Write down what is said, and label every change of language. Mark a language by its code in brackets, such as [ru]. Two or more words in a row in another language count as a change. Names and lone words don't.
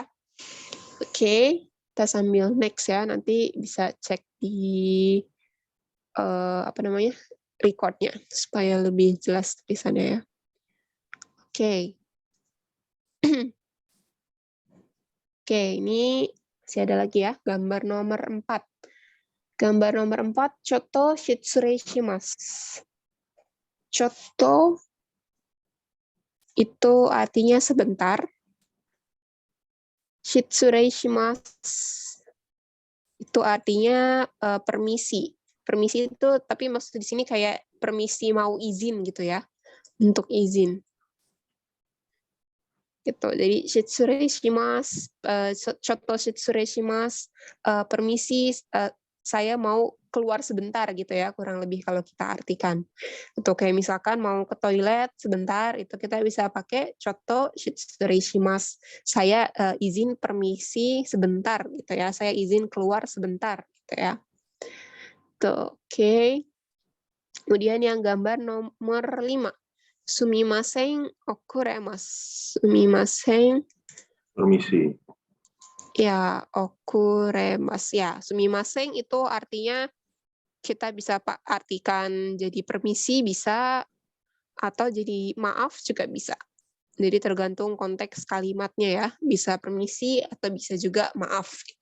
[id] Oke, kita sambil next ya, nanti bisa cek di recordnya supaya lebih jelas tulisannya ya. Oke. Oke, ini masih ada lagi ya, gambar nomor 4. Gambar nomor 4, [ja] ちょっと失礼します. [id] Choto itu artinya sebentar. [ja] 失礼します [id] itu artinya permisi. Permisi itu, tapi maksud di sini kayak permisi mau izin gitu ya, untuk izin. Gitu. Jadi [ja] 失礼します、ちょっと失礼します, [id] permisi saya mau keluar sebentar gitu ya, kurang lebih kalau kita artikan. Untuk kayak misalkan mau ke toilet sebentar, itu kita bisa pakai [ja] ちょっと失礼します. [id] Saya izin permisi sebentar gitu ya, saya izin keluar sebentar gitu ya. Tuh, oke. Kemudian yang gambar nomor 5. [ja] すみません遅れます. すみません. [id] Permisi. [ja] ya、遅れます. [id] Ya, sumimasen itu artinya kita bisa artikan jadi permisi bisa, atau jadi maaf juga bisa. Jadi tergantung konteks kalimatnya ya. Bisa permisi atau bisa juga maaf gitu.